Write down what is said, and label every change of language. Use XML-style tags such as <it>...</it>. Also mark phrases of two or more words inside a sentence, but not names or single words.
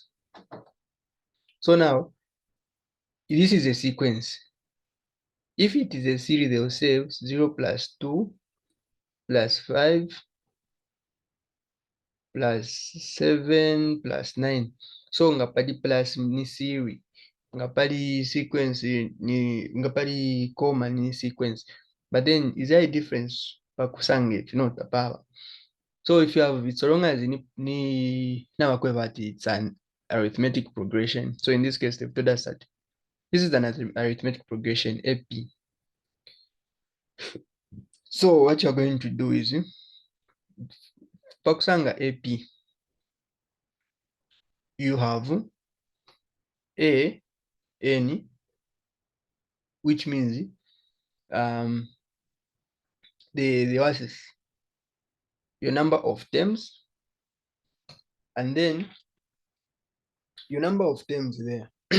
<en>So now this is a sequence. If it is a series, they will say 0 plus 2 plus 5 plus 7 plus 9.</en> <bem>So nga pali plus ni series, nga pali sequence ni nga pali comma ni sequence.</bem> <en>But then is there a difference</en> <bem>pakusange no tapawa?</bem> <en>So if you have it, so long as ni now it's an arithmetic progression. So in this case, they've told us that this is an arithmetic progression AP. So what you're going to do is pakusanga AP, you have A N, which means the what is your number of terms, and then your number of terms there.</en>